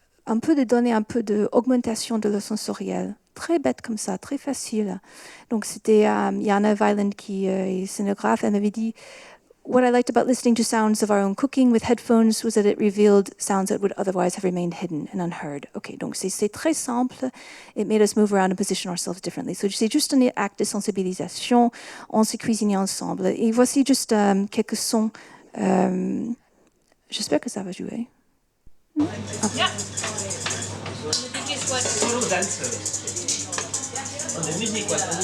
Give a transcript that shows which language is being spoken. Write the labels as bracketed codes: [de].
[fr] un peu de donner un peu d'augmentation de le sensoriel. Très bête comme ça, très facile. Donc c'était Jana Weiland qui est scénographe, elle m'avait dit [en] what I liked about listening to sounds of our own cooking with headphones was that it revealed sounds that would otherwise have remained hidden and unheard. [fr] Ok, donc c'est très simple. [en] It made us move around and position ourselves differently. [fr] So c'est juste un acte de sensibilisation. On s'est cuisiné ensemble. Et voici juste quelques sons. J'espère que ça va jouer. Ja. Dit is wat. Solo dancers. Und die Musik was